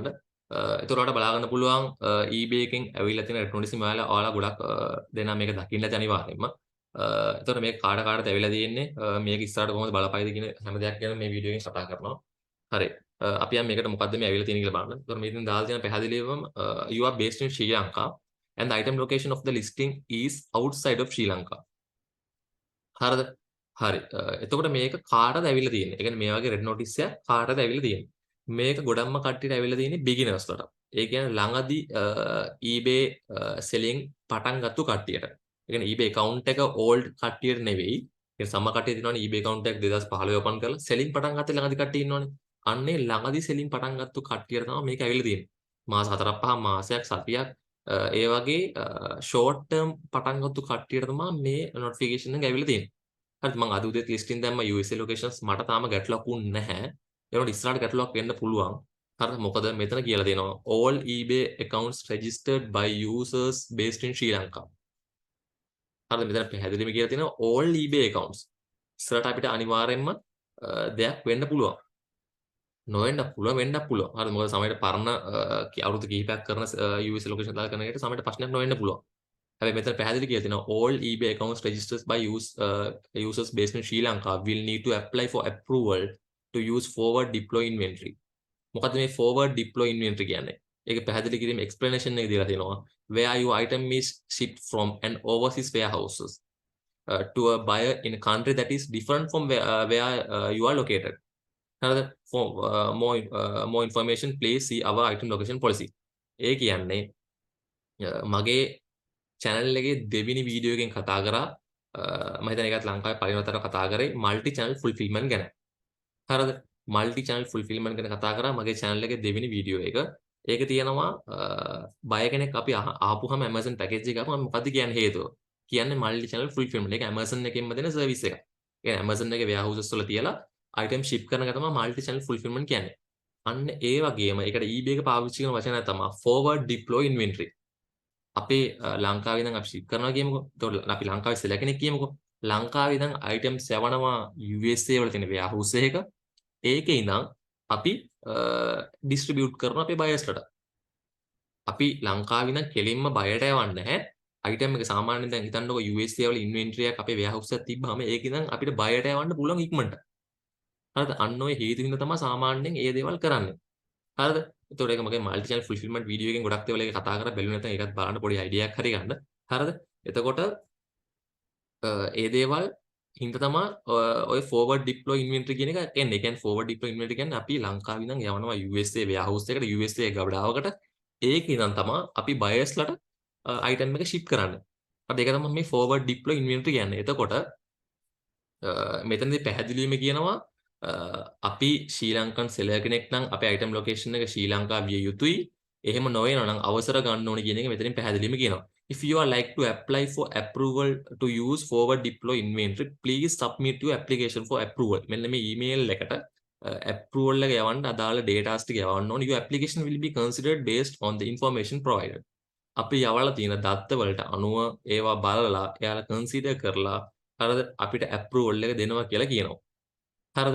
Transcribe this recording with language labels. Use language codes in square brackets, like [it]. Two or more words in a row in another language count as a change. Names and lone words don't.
[si] එතකොට ඔයාලට බලා ගන්න පුළුවන් eBay එකෙන් ඇවිල්ලා තියෙන [en] red notice [si] එක ඔයාලා ගොඩක් දෙනා මේක දකින්න ඇති අනිවාර්යයෙන්ම. එතකොට මේක කාට කාටද ඇවිල්ලා තියෙන්නේ මේක ඉස්සරහට කොහොමද බලපයිද කියන හැම දෙයක් ගැන මේ වීඩියෝ එකෙන් කතා කරනවා. හරි. අපි යන් මේකට මොකද්ද මේ ඇවිල්ලා තියෙන්නේ කියලා බලන්න. එතකොට මේකෙන් දාලා තියෙන පැහැදිලිවම [en] you are based in Sri Lanka and the item location of the listing is outside of Sri Lanka. [si] හරිද? හරි. එතකොට මේක කාටද ඇවිල්ලා තියෙන්නේ? ඒ කියන්නේ මේ වගේ [en] red notice [si] එකක් කාටද ඇවිල්ලා තියෙන්නේ? මේක ගොඩක්ම කට්ටියට ඇවිල්ලා තියෙන්නේ බිගිනර්ස් ලට. ඒ කියන්නේ ළඟදී [en] eBay selling [si] පටන් ගත්තු කට්ටියට. ඒ කියන්නේ [en] eBay account [si] එක old කට්ටියට නෙවෙයි. ඒ සම කට්ටිය දිනවනේ eBay account එකක් 2015 open කරලා selling පටන් ගත්තේ ළඟදී කට්ටිය ඉන්නවනේ. අන්නේ ළඟදී selling පටන් ගත්තු කට්ටියට තමයි මේක ඇවිල්ලා තියෙන්නේ. මාස 4-5 මාසයක් සතියක් ඒ වගේ [en] short term [si] පටන් ගත්තු කට්ටියට තමයි මේ නොටිෆිකේෂන් එක ඇවිල්ලා තියෙන්නේ. හරිද? මම අද උදේත් ලිස්ටින් දැම්ම [en] USA locations [si] මට තාම ගැටලුවක් වුන්නේ නැහැ. ඒනොට ඉස්සරහට ගැටලුවක් වෙන්න පුළුවන්. හරිද? මොකද මෙතන කියලා දෙනවා [en] all eBay accounts registered by users based in Sri Lanka. [si] හරිද? මෙතන පැහැදිලිවම කියලා තියෙනවා [en] all eBay accounts. [si] ඉස්සරහට අපිට අනිවාර්යයෙන්ම දෙයක් වෙන්න පුළුවන්. නොවෙන්න පුළුවන් වෙන්නත් පුළුවන්. හරිද? මොකද සමහරවිට පරණ අවුරුදු කිහිපයක් කරන [en] USA location [si] දාලා කරන එකට සමහරවිට ප්‍රශ්නයක් නොවෙන්න පුළුවන්. හැබැයි මෙතන පැහැදිලි කියලා තියෙනවා [en] all eBay accounts registered by users based in Sri Lanka will need to apply for approval to use forward deploy inventory. [si] මොකද්ද මේ [en] forward deploy inventory [si] කියන්නේ? ඒක පැහැදිලි කිරීම explanation එක දීලා තියෙනවා. [en] Where your item is shipped from an overseas warehouses to a buyer in a country that is different from where you are located. [si] හරිද? [en] For more information please see our item location policy. [si] ඒ කියන්නේ මගේ channel එකේ දෙවෙනි වීඩියෝ එකෙන් කතා කරා මම හිතන්නේ ඒකත් ලංකාවේ පළවෙනි වතාවට කතා කරේ [en] multi channel fulfillment [si] ගැන. හරිද? [en] multi channel fulfillment [si] ගැන කතා කරා මගේ channel එකේ දෙවෙනි වීඩියෝ එක. ඒක තියෙනවා බය කෙනෙක් අපි ආපුහම Amazon package එක ආපුහම මොකද්ද කියන්නේ හේතුව? කියන්නේ [en] multi channel fulfillment. [si] ඒක Amazon එකෙන්ම දෙන service එකක්. ඒ කියන්නේ Amazon එකේ warehouses වල තියලා item ship කරන එක තමයි [en] multi channel fulfillment [si] කියන්නේ. අන්න ඒ වගේම ඒකට eBay එක පාවිච්චි කරන වචනයක් තමයි [en] forward deploy inventory. [si] අපේ ලංකාවේ ඉඳන් අපි ෂිප් කරනවා කියමුකෝ. එතකොට අපි ලංකාවේ සෙලර් කෙනෙක් කියමුකෝ. ලංකාවේ ඉඳන් අයිටම්ස් යවනවා USA වල තියෙන warehouse එකක. ඒකේ ඉඳන් අපි ඩිස්ට්‍රිබියුට් කරනවා අපේ බයර්ස්ලට. අපි ලංකාවේ ඉඳන් කෙලින්ම බයර්ට යවන්නේ නැහැ. අයිටම් එක සාමාන්‍යයෙන් දැන් හිතන්නකෝ USA වල ඉන්වෙන්ටරි එකක් අපේ warehouse එකක් තිබ්බහම ඒක ඉඳන් අපිට බයර්ට යවන්න පුළුවන් ඉක්මනට. හරිද? අන්න ඔය හේතු හින්දා තමයි සාමාන්‍යයෙන් මේ දේවල් කරන්නේ. හරිද? එතකොට ඒක මගේ [en] multi channel fulfillment [si] වීඩියෝ එකෙන් ගොඩක් දේවල් ඒක කතා කරලා බැලුවේ නැත්නම් ඒකත් බලන්න පොඩි අයිඩියා එකක් හරි ගන්න. හරිද? එතකොට ඒ දේවල් හින්දා තමයි ඔය [en] forward deploy inventory [si] කියන එක එන්නේ. ඒ කියන්නේ [en] forward deploy inventory [si] කියන්නේ අපි ලංකාවේ ඉඳන් යවනවා [en] USA warehouse [si] එකට USA ගබඩාවකට. ඒකේ ඉඳන් තමයි අපි buyers-ලට item එක ship කරන්නේ. හරිද? ඒක තමයි මේ [en] forward deploy inventory [si] කියන්නේ. එතකොට මෙතනදී පැහැදිලිවම කියනවා අපි [en] Sri Lankan seller [si] කෙනෙක් නම් අපේ [en] item location [si] එක ශ්‍රී ලංකා විය යුතුයි. එහෙම නොවේනවා නම් අවසර ගන්න ඕනේ කියන එක මෙතනින් පැහැදිලිවම කියනවා. [en] If you are like to apply for approval to use forward deploy inventory, please submit your application for approval. [si] මෙන්න මේ email එකට approval එක යවන්න අදාළ datas ටික යවන්න ඕනේ. [en] Your application will be considered based on the information provided. [si] අපි යවලා තියෙන දත්ත වලට අනුව ඒවා බලලා එයාලා consider කරලා හරිද අපිට approval එක දෙනවා කියලා කියනවා. හරිද?